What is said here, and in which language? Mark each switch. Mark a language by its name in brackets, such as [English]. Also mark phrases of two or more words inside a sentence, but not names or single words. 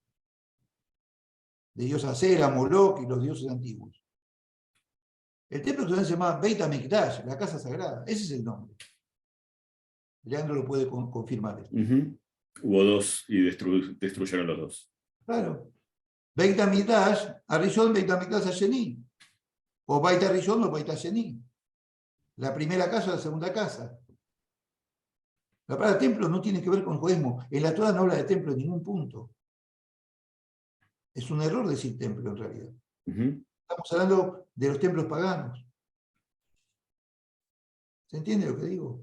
[Spanish] De diosa Cera, Moloch y los dioses antiguos. El templo que se llama Beit HaMikdash, la casa sagrada. Ese es el nombre. Leandro lo puede confirmar. Hubo dos y destruyeron los dos. Claro. [Hebrew] בית המקדש, הראשון, בית המקדש השני. O בית ראשון o בית שני. [Spanish] La primera casa o la segunda casa. La palabra templo no tiene que ver con el judaísmo. En la Torah no habla de templo en ningún punto. Es un error decir templo en realidad. Estamos hablando de los templos paganos. ¿Se entiende lo que digo?